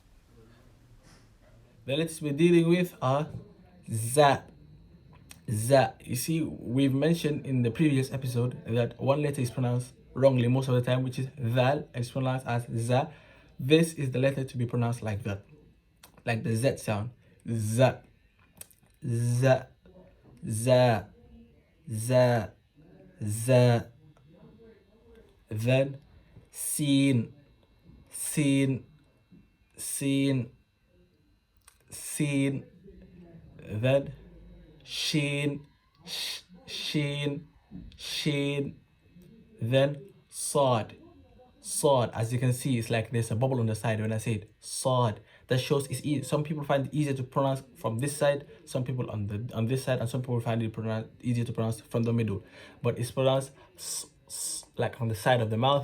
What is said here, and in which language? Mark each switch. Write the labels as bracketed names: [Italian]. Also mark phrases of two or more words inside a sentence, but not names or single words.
[English] The letters we're dealing with are za, za. You see, we've mentioned in the previous episode that one letter is pronounced wrongly most of the time, which is dhal. It's pronounced as za. This is the letter to be pronounced like that, like the Z sound. Za, za, za, za, za. Then sin, sin, sin, sin. Then shin, shin, shin. Then sod, sod. As you can see, it's like there's a bubble on the side when I say it. Sod. That shows it's easy. Some people find it easier to pronounce from this side, some people on this side, and some people find it easier to pronounce from the middle. But it's pronounced like on the side of the mouth.